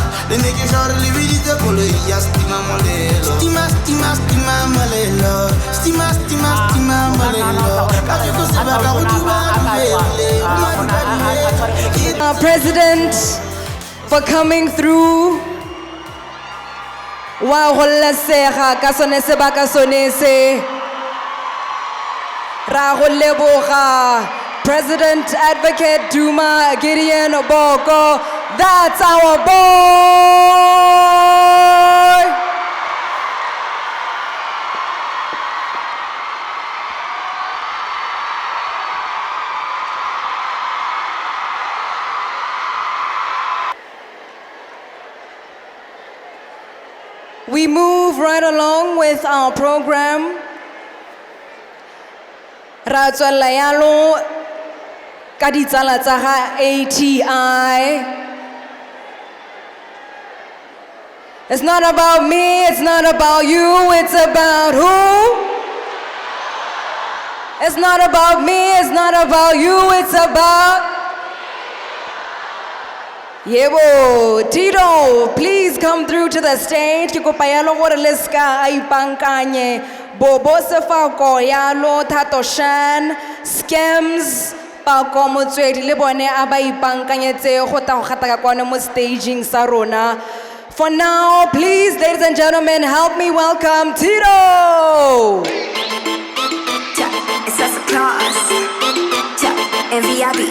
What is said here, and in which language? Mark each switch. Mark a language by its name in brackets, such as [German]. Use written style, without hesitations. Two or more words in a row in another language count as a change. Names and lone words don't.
[Tswana] Le ne ke shore le biditse koloi ya stima molelo. Stima, stima, stima molelo. Stima, stima, stima molelo. Ka ke go se batla go [English] Our President for coming through. [Tswana] Wa go lesega ka sone sebaka sone se. Ra go leboga President Advocate Duma Gideon Boko. [English] That's our boy. We move right along with our program. [Tswana] Ra tswella yalo ka ditsala tsa ga ATI. [English] It's not about me, it's not about you, it's about who? It's not about me, it's not about you, it's about Yebo, Tito, please come through to the stage. [Tswana] Ke kopa yalo gore le ska a ipankanye. Bobo Sefako yalo Thato Shan, Scams, Pako Motswedi le bone a ba ipankanyetse go ta go gata ka kwane mo staging sa rona. [English] For now, please, ladies and gentlemen, help me welcome Tito. It's just a class. And VIP.